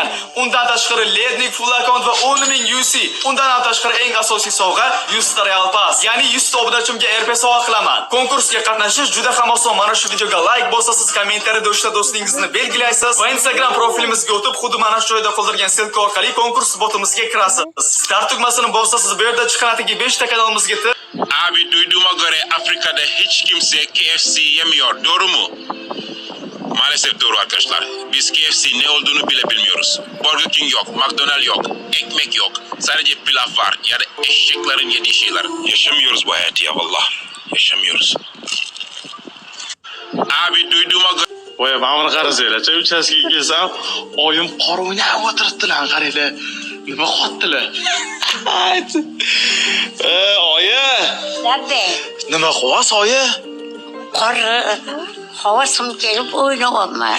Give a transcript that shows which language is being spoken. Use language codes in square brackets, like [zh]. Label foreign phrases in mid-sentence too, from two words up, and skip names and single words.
[uz] Undan tashqari Lednik [en] full account [uz] va 10,000 UC. Undan ham tashqari eng asosiy sovg'a 100 ta Real Pass. Ya'ni 100 ta obunachimga RP sovg'a qilaman. Konkursga qatnashish juda ham oson. Mana shu videoga like bosasiz, kommentariyada o'sha do'stingizni belgilaysiz va Instagram profilimizga o'tib, xuddi mana shu joyda qoldirgan silka orqali konkurs botimizga kirasiz. Start tugmasini bosasiz, bu yerda chiqanadagi 5 ta kanalimizga [tr] Abi duyduğuma göre Afrika'da hiç kimse KFC yemiyor. Doğru mu? Maalesef doğru arkadaşlar. Biz KFC ne olduğunu bile bilmiyoruz. Burger King yok, McDonald's yok, ekmek yok. Sadece pilav var ya da eşeklerin yediği şeyler. Yaşamıyoruz bu hayatı ya vallah. Yaşamıyoruz. Abi duyduğuma göre... [uz] Voy, ba'mir qarasanglar, chay uchastkasiga kelsam, oyim qor o'ynab o'tiribdilar, qaranglar. Nima qotdilar? Oyi. Labbe. Nima qilyapsiz, oyi? Qor havasim kelib o'ynayapman.